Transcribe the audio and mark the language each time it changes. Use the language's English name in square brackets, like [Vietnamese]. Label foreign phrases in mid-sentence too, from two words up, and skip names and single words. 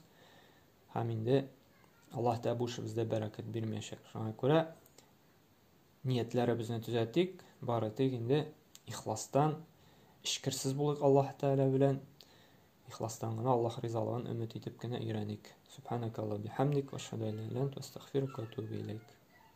[Tatar] Һәм инде Аллаһ Тәгалә бу эшебездә бәрәкәт бирмәячәк. Шуңа күрә ниятләребезне төзәтик, бары тик инде ихластан, шикерсез булыйк Аллаһ Тәгалә белән. Ихластан гына Аллаһ ризалыгын өмет итеп кенә өйрәник. [Arabic] سبحانك اللهم بحمدك وأشهد أن لا إله إلا أنت أستغفرك وأتوب إليك.